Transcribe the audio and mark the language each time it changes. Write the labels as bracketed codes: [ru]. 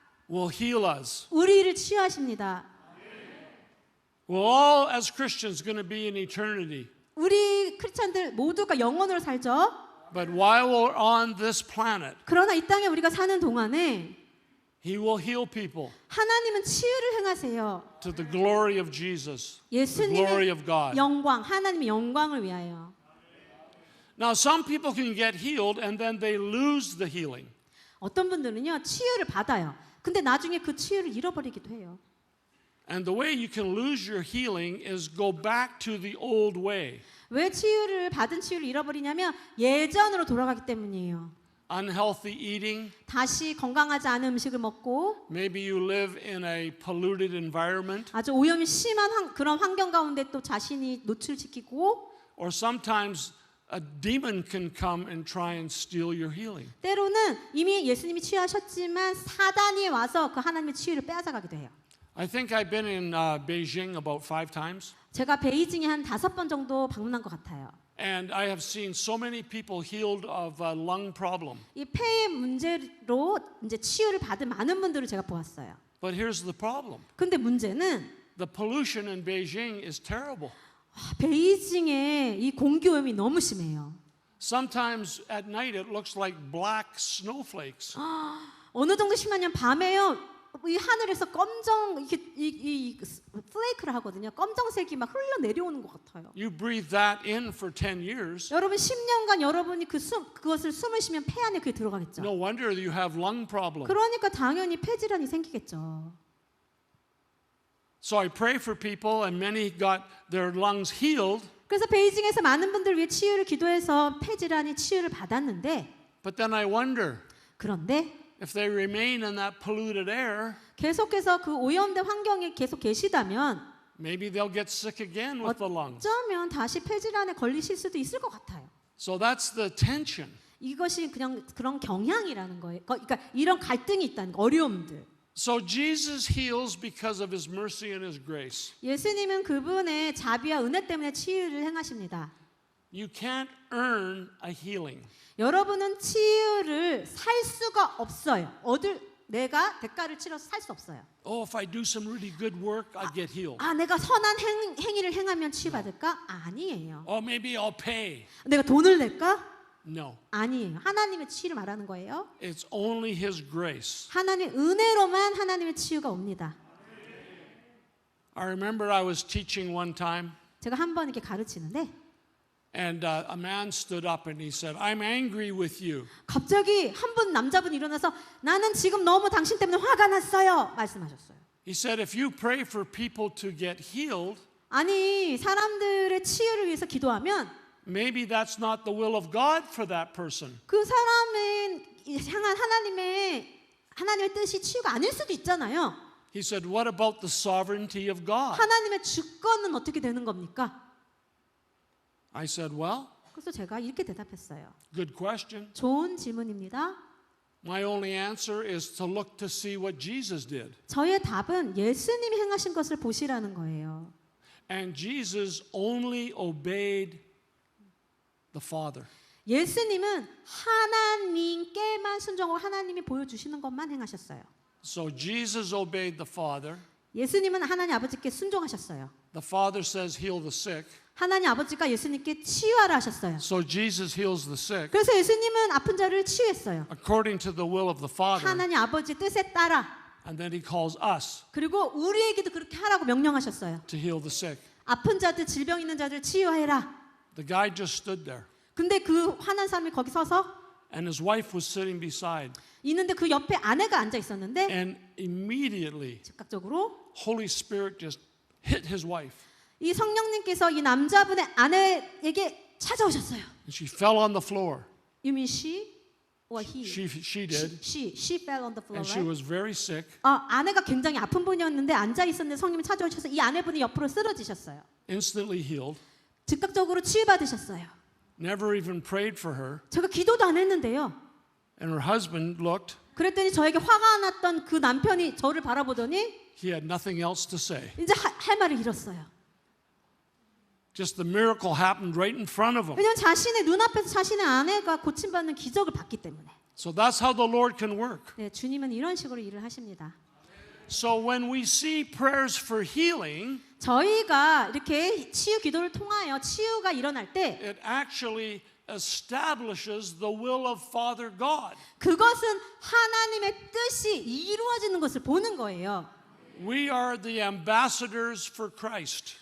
[en] will heal us. [ko] 우리를 치유하십니다. [en] We're all, as Christians, going to be in eternity. [ko] 우리 크리스천들 모두가 영원으로 살죠. [en] But while we're on this planet, [ko] 그러나 이 땅에 우리가 사는 동안에 [en] he will heal people [ko] 하나님은 치유를 행하세요. [en] to the glory of Jesus, the [ko] 예수님의 [en] glory of God. [ko] 영광, 하나님의 영광을 위하여. [en] Now, some people can get healed and then they lose the healing. [ko] 어떤 분들은요 치유를 받아요. 근데 나중에 그 치유를 잃어버리기도 해요. [en] And the way you can lose your healing is go back to the old way. [ko] 왜 받은 치유를 잃어버리냐면 예전으로 돌아가기 때문이에요. [en] Unhealthy eating. [ko] 다시 건강하지 않은 음식을 먹고 [en] Maybe you live in a polluted environment. [ko] 아주 오염이 심한 그런 환경 가운데 또 자신이 노출시키고 [en] Or sometimes a demon can come and try and steal your healing. [ko] 때로는 이미 예수님이 치유하셨지만 사단이 와서 그 하나님의 치유를 빼앗아가기도 해요. [en] I think I've been in Beijing about 5 times, [ko] 제가 베이징에 한 5번 정도 방문한 것 같아요. [en] and I have seen so many people healed of a lung problem. [ko] 이 폐의 문제로 이제 치유를 받은 많은 분들을 제가 보았어요. [en] But here's the problem. [ko] 근데 문제는 [en] The pollution in Beijing is terrible. [ko] 베이징의 이 공기 오염이 너무 심해요. [en] Sometimes at night it looks like black snowflakes. [ko] 어느 정도 심하냐면 밤에요. 이 하늘에서 검정 이렇게 이 플레이크를 하거든요. 검정색이 막 흘러 내려오는 것 같아요. [en] You breathe that in for 10 years. [ko] 여러분 10년간 여러분이 그것을 숨을 쉬면 폐 안에 그게 들어가겠죠. [en] No wonder you have lung problem. [ko] 그러니까 당연히 폐질환이 생기겠죠. [en] So I pray for people and many got their lungs healed. [ko] 그래서 베이징에서 많은 분들 위해 치유를 기도해서 폐질환이 치유를 받았는데 [en] But then I wonder [ko] 그런데 [en] if they remain in that polluted air, [ko] 계속해서 그 오염된 환경에 계속 계시다면 [en] maybe they'll get sick again with the lungs. [ko] 어쩌면 다시 폐질환에 걸리실 수도 있을 것 같아요. [en] So that's the tension. [ko] 이것이 그냥 그런 경향이라는 거예요. 그러니까 이런 갈등이 있다는 거, 어려움들. [en] So Jesus heals because of his mercy and his grace. [ko] 예수님은 그분의 자비와 은혜 때문에 치유를 행하십니다. [en] You can't earn a healing. [ko] 여러분은 치유를 살 수가 없어요. 내가 대가를 치러서 살 수 없어요. [en] Oh, if I do some really good work, I'll get healed. [ko] 내가 선한 행위를 행하면 치유받을까? 아니에요. [en] Or maybe I'll pay. [ko] 내가 돈을 낼까? [en] No. [ko] 아니에요. 하나님의 치유를 말하는 거예요. [en] It's only his grace. [ko] 하나님의 은혜로만 하나님의 치유가 옵니다. [en] I remember I was teaching one time, [ko] 제가 한 번 이렇게 가르치는데 [en] and a man stood up and he said, I'm angry with you. [ko] 갑자기 한 분 남자분이 일어나서 나는 지금 너무 당신 때문에 화가 났어요. 말씀하셨어요. [en] He said, if you pray for people to get healed, [ko] 아니 사람들의 치유를 위해서 기도하면 [en] maybe that's not the will of God for that person. [ko] 그 사람을 향한 하나님의 뜻이 치유가 아닐 수도 있잖아요. [en] He said, what about the sovereignty of God? [ko] 하나님의 주권은 어떻게 되는 겁니까? [en] I said, well, [ko] 그래서 제가 이렇게 대답했어요. [en] good question. [ko] 좋은 질문입니다. [en] My only answer is to look to see what Jesus did. [ko] 저의 답은 예수님이 행하신 것을 보시라는 거예요. [en] And Jesus only obeyed the Father. [ko] 예수님은 하나님께만 순종하고 하나님이 보여주시는 것만 행하셨어요. [en] So Jesus obeyed the Father. [ko] 예수님은 하나님 아버지께 순종하셨어요. [en] The Father says heal the sick. [ko] 하나님 아버지가 예수님께 치유하라 하셨어요. [en] So Jesus heals the sick [ko] 그래서 예수님은 아픈 자를 치유했어요. [en] according to the will of the Father. [ko] 하나님 아버지의 뜻에 따라. [en] And then he calls us [ko] 그리고 우리에게도 그렇게 하라고 명령하셨어요. [en] to heal the sick. [ko] 아픈 자들, 질병 있는 자들 치유해라. [en] The guy just stood there. [ko] 근데 그 화난 사람이 거기 서서 [en] And his wife was sitting beside. [ko] 있는데 그 옆에 아내가 앉아 있었는데 [en] And immediately, [ko] 즉각적으로 [en] Holy Spirit just hit his wife. [ko] 이 성령님께서 이 남자분의 아내에게 찾아오셨어요. [en] And she fell on the floor. You mean she or he? She did. She fell on the floor, And she right? was very sick. [ko] 아내가 굉장히 아픈 분이었는데 앉아 있었는데 성령이 찾아오셔서 이 아내분이 옆으로 쓰러지셨어요. [en] Instantly healed. [ko] 즉각적으로 치유받으셨어요. [en] Never even prayed for her. [ko] 제가 기도도 안 했는데요. [en] And her husband looked. [ko] 그랬더니 저에게 화가 났던 그 남편이 저를 바라보더니 [en] He had nothing else to say. [ko] 이제 할 말을 잃었어요. [en] Just the miracle happened right in front of him. [ko] 왜냐하면 자신의 눈앞에서 자신의 아내가 고침받는 기적을 봤기 때문에. [en] So that's how the Lord can work. [ko] 네, 주님은 이런 식으로 일을 하십니다. [en] So when we see prayers for healing, [ko] 저희가 이렇게 치유 기도를 통하여 치유가 일어날 때 [en] it actually establishes the will of Father God. [ko] 그것은 하나님의 뜻이 이루어지는 것을 보는 거예요. [en] We are the ambassadors for Christ.